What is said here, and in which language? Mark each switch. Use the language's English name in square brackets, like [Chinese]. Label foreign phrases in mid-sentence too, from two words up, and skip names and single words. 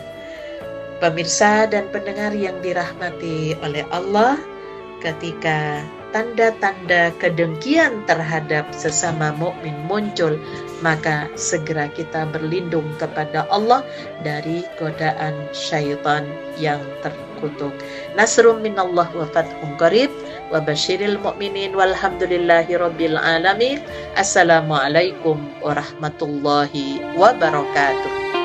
[Indonesian] Pemirsa dan pendengar yang dirahmati oleh Allah, ketika tanda-tanda kedengkian terhadap sesama mukmin muncul, maka segera kita berlindung kepada Allah dari godaan syaitan yang terkutuk. [Arabic] نصر من الله وفتح قريب وبشر المؤمنين والحمد لله رب العالمين. السلام عليكم ورحمة الله وبركاته.